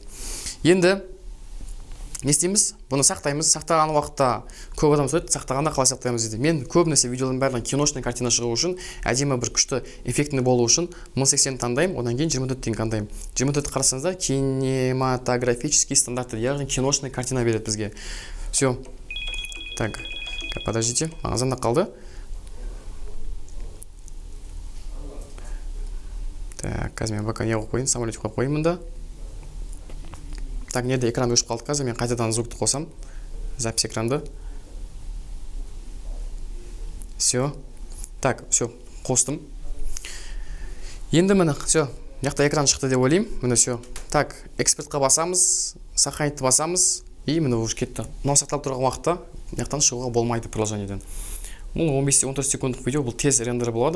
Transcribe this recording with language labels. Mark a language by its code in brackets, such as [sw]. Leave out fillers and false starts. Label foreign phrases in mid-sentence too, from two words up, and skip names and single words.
[kk] Енді не істейміз? Бұны сақтаймыз. Сақтаған уақытта көп адам сұрайды, сақтағанда қалай сақтаймыз дейді. Мен көбінесе видеолардың бәрінен [ru] киношный картина [kk] шығу үшін, әдемі бір күшті эффектіні болу үшін 1080 таңдаймын, одан кейін 24 дейін таңдаймын. 24 қарасаңыздар, [ru] кинематографический стандарты, [kk] яғни [ru] киношный картина [kk] береді бізге. [ru] Все. Так, подождите, [kk] маңызымда қалды. қазір мен бакан не қойып қояйын, самолет қойып қояйын мұнда. Так, неде экран өшіп қалды қазір, мен қайтадан звукты қосам. [ru] Запись экранды. Все. Так, все, [kk] қостым. Енді міне, все, яқта экран шықты деп ойлаймын. Міне все. Так, экспортқа басамыз, сохранитті басамыз, и міне уже кетті. Мынау сақталып тұрған уақытта яқтан шығуға болмайды приложениеден. Бұл 15-14 секундық видео, бұл тез рендер болады.